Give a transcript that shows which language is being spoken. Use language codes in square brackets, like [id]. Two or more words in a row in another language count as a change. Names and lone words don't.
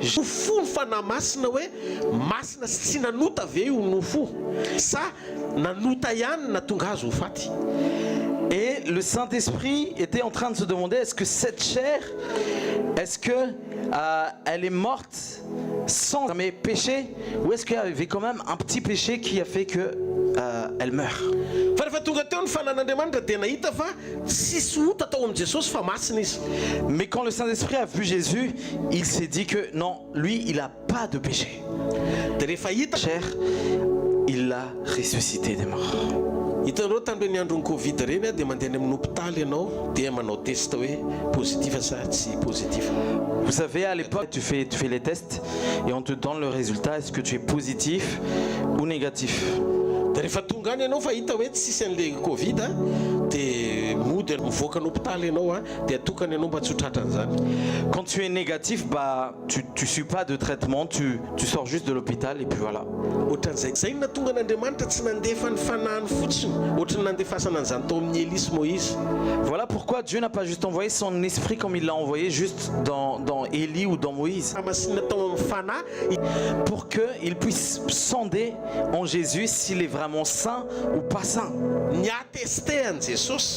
[fr] et le Saint-Esprit était en train de se demander est-ce que cette chair, est-ce que elle est morte sans mes péchés ou est-ce qu'il y avait quand même un petit péché qui a fait que elle meurt. Mais quand le Saint-Esprit a vu Jésus, il s'est dit que non, lui, il n'a pas de péché. Chair, il l'a ressuscité des morts. [mg] Hitanao tandroany andron'ny Covid reny dia mandeha any amin'ny hôpitaly ianao dia manao test hoe positif sa tsy positif. [fr] Vous savez, à l'époque, tu fais les tests et on te donne le résultat. Est-ce que tu es positif ou négatif? [mg] Dia rehefa tonga any ianao fa hita hoe tsisy an'le Covid dia mody mivoaka ny hôpitaly ianao dia atokana ianao mba tsy ho tratran'izany. [fr] Quand tu es négatif, bah tu suis pas de traitement, tu sors juste de l'hôpital et puis voilà. [mg] Ohatran'izay zay natonga n'Andriamanitra tsy nandefa ny fanahiny fotsiny ohatran'ny nandefasana an'izany tao amin'ny Élisy Moïse. [fr] Voilà pourquoi Dieu n'a pas juste envoyé son esprit comme il l'a envoyé juste dans Élie ou dans Moïse. Pour qu'il puisse sonder en Jésus s'il est vraiment saint ou pas saint.